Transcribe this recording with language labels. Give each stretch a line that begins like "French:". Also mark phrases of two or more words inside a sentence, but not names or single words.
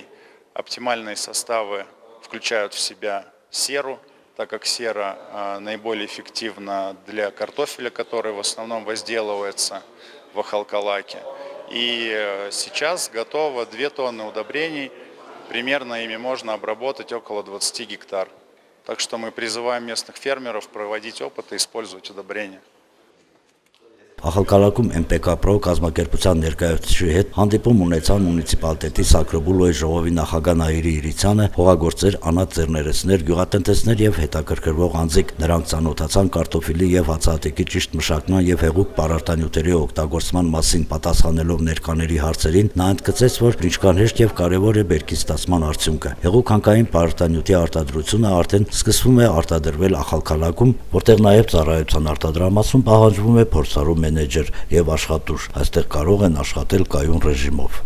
Russian: Оптимальные составы включают в себя серу, так как сера наиболее эффективна для картофеля, который в основном возделывается в Ахалкалаке. И сейчас готово 2 тонны удобрений. Примерно ими можно обработать около 20 гектар. Так что мы призываем местных фермеров проводить опыты и использовать удобрения.
Armenian: Ախալքալաքում MPK-Pro կազմակերպության ներկայացուցիչի հետ հանդիպում ունեցան մունիցիպալիտետի Սակրոբուլոյի ժողովի նախագահ Նաիրի Իրիցյանը, հողագործեր, անաձեռներեցներ, գյուղատնտեսներ եւ հետաքրքրվող անձիկ։ Նրանք ծանոթացան կարտոֆիլի եւ հացահատիկի ճիշտ մշակման եւ հեղուկ պարարտանյութերի օգտագործման մասին պատասխանելով ներկաների հարցերին, նա ընդգծեց, որ ինչքան հեշտ եւ կարեւոր է բերքի ստացման արդյունքը։ Հեղուկ-հանքային պարարտանյութի արտադրությունը արդեն սկսվում է արտադրվել Ախալքալաքում, որտեղ նաեւ ծառայության արտադրամասում պահանջվում է փորձառու մենեջեր եւ աշխատուժ, այստեղ կարող են աշխատել կայուն ռեժիմով։